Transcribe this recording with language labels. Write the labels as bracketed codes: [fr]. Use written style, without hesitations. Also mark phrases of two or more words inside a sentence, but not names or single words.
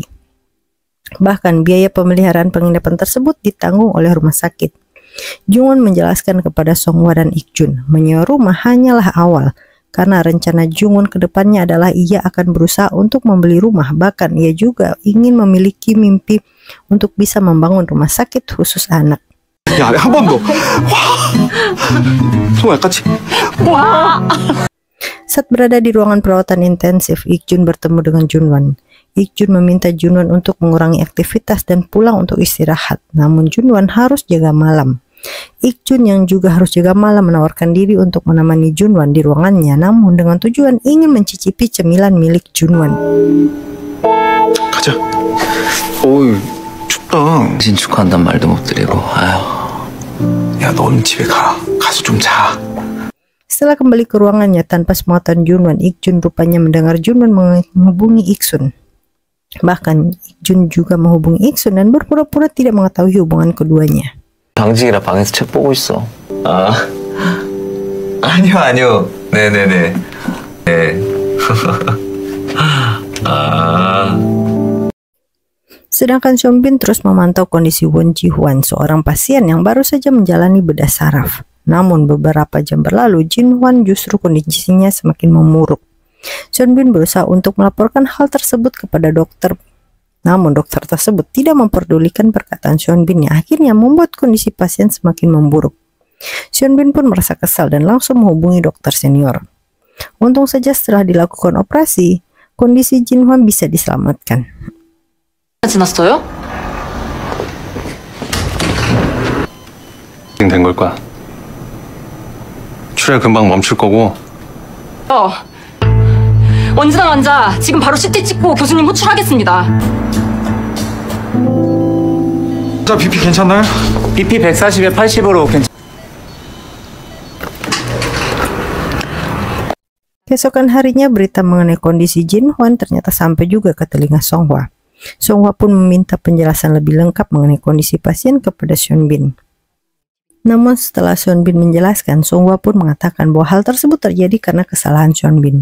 [id] Bahkan biaya pemeliharaan penginapan tersebut ditanggung oleh rumah sakit. Jungwon menjelaskan kepada Songhwa dan Ik-jun, menyewa rumah hanyalah awal. Karena rencana Jungwon ke depannya adalah ia akan berusaha untuk membeli rumah, bahkan ia juga ingin memiliki mimpi untuk bisa membangun rumah sakit khusus anak. [ko] 야, 한 번 더. 와. 정말 같이. 와. [id] Saat berada di ruangan perawatan intensif, Ik-jun bertemu dengan Junwon. Ik-jun meminta Junwon untuk mengurangi aktivitas dan pulang untuk istirahat, namun Junwon harus jaga malam. Ik-jun yang juga harus jaga malam menawarkan diri untuk menemani Junwon di ruangannya, namun dengan tujuan ingin mencicipi cemilan milik Junwon. [ko] 가자. 어이, 춥다. 진 축하한단 말도 못 드리고. 아휴. 야, 넌 집에 가. 가서 좀 자. [id] Setelah kembali ke ruangannya tanpa sepengetahuan Junwon, Ik-jun rupanya mendengar Junwon menghubungi Ik-sun. Bahkan Ik-jun juga menghubungi Ik-sun dan berpura-pura tidak mengetahui hubungan keduanya. [ko] 당직이라 방에서 책 보고 있어. 아. 아니요. 네네네. 네. 아. [id] Sedangkan Seonbin terus memantau kondisi Won Ji-hwan, seorang pasien yang baru saja menjalani bedah saraf. Namun beberapa jam berlalu, Jin-hwan justru kondisinya semakin memburuk. Seonbin berusaha untuk melaporkan hal tersebut kepada dokter. Namun dokter tersebut tidak memperdulikan perkataan Seonbin yang akhirnya membuat kondisi pasien semakin memburuk. Seonbin pun merasa kesal dan langsung menghubungi dokter senior. Untung saja setelah dilakukan operasi, kondisi Jin-hwan bisa diselamatkan. [ko] 지났어요? 된 걸 거야. 출혈 금방 멈출 거고. 원진아 환자 지금 바로 CT 찍고 교수님 호출하겠습니다. 자, BP 괜찮나요? BP 140에 80으로 괜찮. [id] Keesokan harinya berita mengenai kondisi Jin-hwan ternyata sampai juga ke telinga Songhwa. Songhwa pun meminta penjelasan lebih lengkap mengenai kondisi pasien kepada Seonbin. Namun setelah Seonbin menjelaskan, Songhwa pun mengatakan bahwa hal tersebut terjadi karena kesalahan Seonbin.